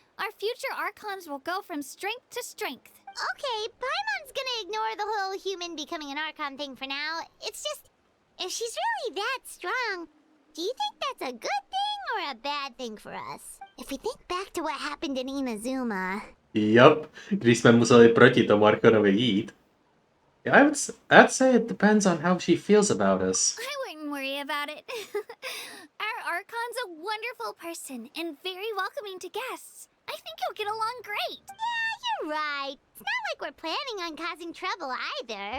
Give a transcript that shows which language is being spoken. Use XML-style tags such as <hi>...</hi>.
<en>Our future Archons will go from strength to strength. Okay, Paimon's gonna ignore the whole human becoming an Archon thing for now. It's just, if she's really that strong, do you think that's a good thing or a bad thing for us? If we think back to what happened in Inazuma...</en> <cs>Yup, když jsme museli proti tomu Archonovi jít.</cs> <en>Yeah, I'd say it depends on how she feels about us. I wouldn't worry about it. Our Archon's a wonderful person and very welcoming to guests. I think you'll get along great. Yeah, you're right. It's not like we're planning on causing trouble either.</en>